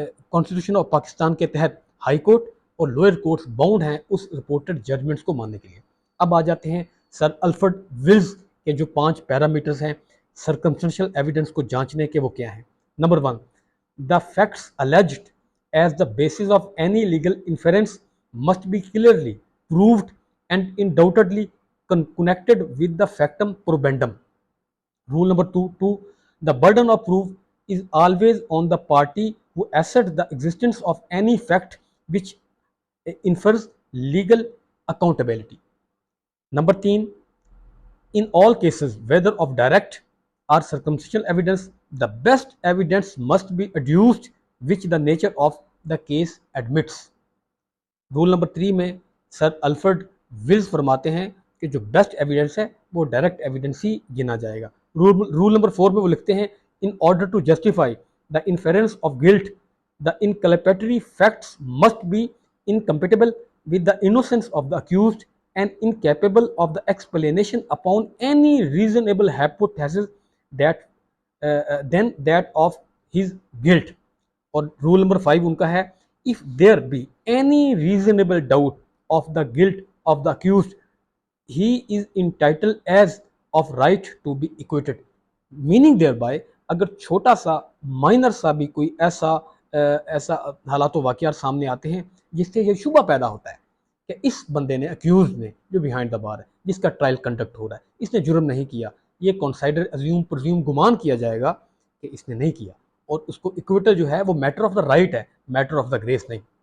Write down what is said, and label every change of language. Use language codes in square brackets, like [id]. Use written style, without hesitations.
[ur] Constitution of Pakistan کے تحت high court اور لوئر کورٹس باؤنڈ ہیں اس رپورٹڈ ججمنٹس کو ماننے کے لیے۔ اب آ جاتے ہیں سر الفرڈ ولز کے جو 5 پیرامیٹرز ہیں سرکمسٹنشل ایویڈنس کو جانچنے کے، وہ کیا ہیں؟ Number 1، [en] the facts alleged as the basis of any legal inference must be clearly proved and undoubtedly connected with the factum probandum. Rule number 2, the burden of proof is always on the party who asserts the existence of any fact which infers legal accountability. Number 3, in all cases, whether of direct or circumstantial evidence, the best evidence must be adduced which the nature of the case admits. [ur] Roll number 3 میں سر Alfred whales فرماتے ہیں کہ جو best evidence ہے وہ direct evidence ہی گنا جائے گا۔ Roll number 4 میں وہ لکھتے ہیں [en] In order to justify the inference of guilt the inculpatory facts must be incompatible with the innocence of the accused and incapable of the explanation upon any reasonable hypothesis that than that of his guilt. [ur] اور roll number 5 ان کا ہے [en] if there be any reasonable doubt of the guilt of the accused he is entitled as of right to be acquitted. meaning thereby [ur] اگر چھوٹا سا minor سا بھی کوئی ایسا حالات و واقعات سامنے آتے ہیں جس سے یہ شبہ پیدا ہوتا ہے کہ اس بندے نے، اکیوز نے جو بیہائنڈ دا بار ہے، جس کا ٹرائل کنڈکٹ ہو رہا ہے، اس نے جرم نہیں کیا، یہ کنسائڈر پرزیوم گمان کیا جائے گا کہ اس نے نہیں کیا، اور اس کو ایکویٹل جو ہے وہ میٹر آف دا رائٹ ہے، میٹر آف دا گریس نہیں۔